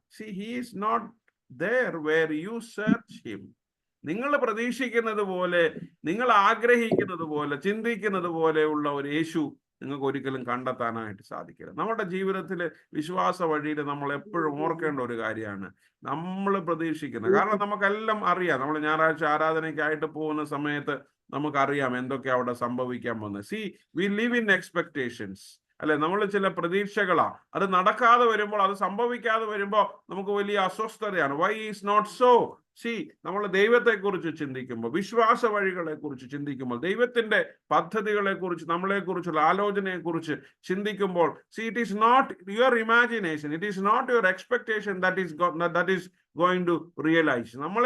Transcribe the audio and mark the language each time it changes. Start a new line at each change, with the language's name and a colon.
English: He is not there where you search him.
Malayalam: നിങ്ങൾ പ്രതീക്ഷിക്കുന്നത് പോലെ, നിങ്ങൾ ആഗ്രഹിക്കുന്നത് പോലെ, ചിന്തിക്കുന്നത് പോലെയുള്ള ഒരു യേശു നിങ്ങൾക്ക് ഒരിക്കലും കണ്ടെത്താനായിട്ട് സാധിക്കില്ല. നമ്മുടെ ജീവിതത്തിൽ വിശ്വാസ വഴിയിൽ നമ്മൾ എപ്പോഴും ഓർക്കേണ്ട ഒരു കാര്യമാണ് നമ്മൾ പ്രതീക്ഷിക്കുന്നത്. കാരണം നമുക്കെല്ലാം അറിയാം. നമ്മൾ ഞായറാഴ്ച ആരാധനയ്ക്കായിട്ട് പോകുന്ന സമയത്ത് നമുക്കറിയാം എന്തൊക്കെ അവിടെ സംഭവിക്കാൻ പോകുന്നത്.
English: we live in expectations,
Malayalam: അല്ലെ? നമ്മൾ ചില പ്രതീക്ഷകളാ. അത് നടക്കാതെ വരുമ്പോൾ, അത് സംഭവിക്കാതെ വരുമ്പോൾ നമുക്ക് വലിയ അസ്വസ്ഥതയാണ്.
English: why is not so?
Malayalam: നമ്മൾ ദൈവത്തെക്കുറിച്ച് ചിന്തിക്കുമ്പോൾ, വിശ്വാസ വഴികളെ കുറിച്ച് ചിന്തിക്കുമ്പോൾ,
English: ദൈവത്തിന്റെ പദ്ധതികളെ കുറിച്ച്, നമ്മളെ കുറിച്ചുള്ള ആലോചനയെ കുറിച്ച് ചിന്തിക്കുമ്പോൾ, it is not your imagination, it is not your expectation that is going to realize.